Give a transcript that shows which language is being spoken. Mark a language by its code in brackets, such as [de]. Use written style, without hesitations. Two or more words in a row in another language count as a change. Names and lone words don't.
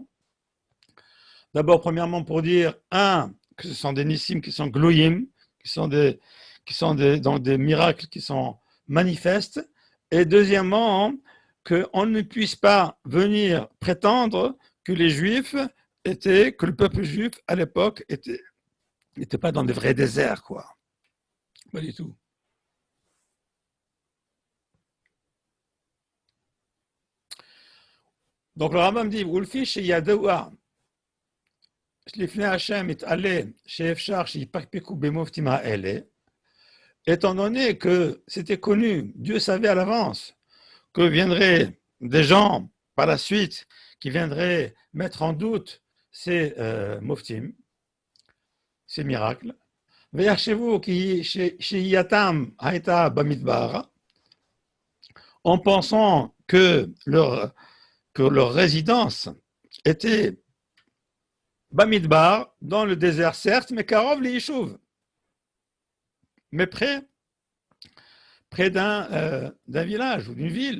[fr] D'abord, premièrement, pour dire, que ce sont des nissim qui sont glouyim, qui sont donc des miracles qui sont manifestes, et deuxièmement, qu'on ne puisse pas venir prétendre que les Juifs que le peuple juif à l'époque était Ils n'étaient pas dans des vrais déserts, quoi. Pas du tout. Donc le Rambam dit, [he] ולפי שידוע, לפני השם יתעלה שאפשר שיפקפקו במופתים האלה, [fr] étant donné que c'était connu, Dieu savait à l'avance que viendraient des gens par la suite qui viendraient mettre en doute ces moftim, ces miracles. [he] ויחשבו כי שהייתם הייתה במדבר, [fr] en pensant que leur résidence était Bamidbar, dans le désert, certes, mais [he] קרוב לישוב, [fr] mais près d'un village ou d'une ville.